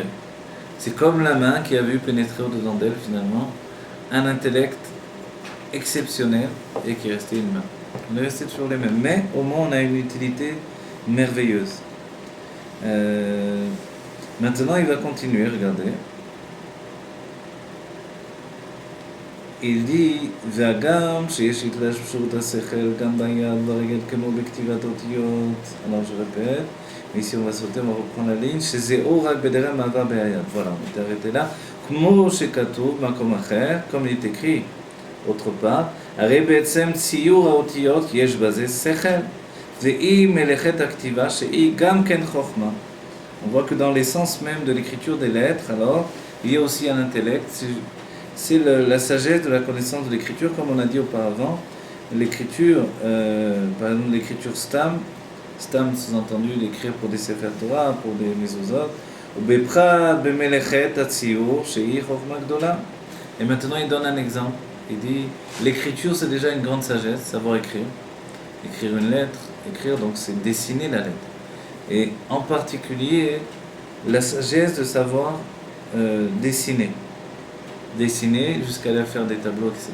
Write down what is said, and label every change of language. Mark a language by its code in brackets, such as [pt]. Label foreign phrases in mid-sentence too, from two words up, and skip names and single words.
[fr] C'est comme la main qui a vu pénétrer au-dedans d'elle, finalement, un intellect exceptionnel et qui est resté une main. On est resté toujours les mêmes, mais au moins on a une utilité merveilleuse. Maintenant, il va continuer, regardez. Il dit [he] והגם שיש התלבשות השכל גם ביד ברגל כמו בכתיבת אותיות. [fr] Alors je répète, mais ici on va sauter, on va reprendre la ligne, [he] שזהו רק בדרך מעבר ביד. [fr] Voilà, on est arrêté là. [he] כמו שכתוב במקום אחר, [fr] comme il est écrit autre part, [he] הרי בעצם ציור האותיות יש בזה שכל, והיא מלאכת הכתיבה שהיא גם כן חוכמה. [fr] On voit que dans l'essence même de l'écriture des lettres, alors, il y a aussi un intellect. C'est la sagesse de la connaissance de l'écriture, comme on a dit auparavant. L'écriture, par exemple l'écriture stam sous-entendu l'écrire pour des Sefer Torah, pour des Mezuzot, [he] ובפרט במלאכת הציור שהיא חוכמה גדולה. [fr] Et maintenant il donne un exemple. Il dit l'écriture c'est déjà une grande sagesse, savoir écrire. Écrire une lettre, écrire donc c'est dessiner la lettre. Et en particulier la sagesse de savoir dessiner. Dessiner jusqu'à aller faire des tableaux, etc.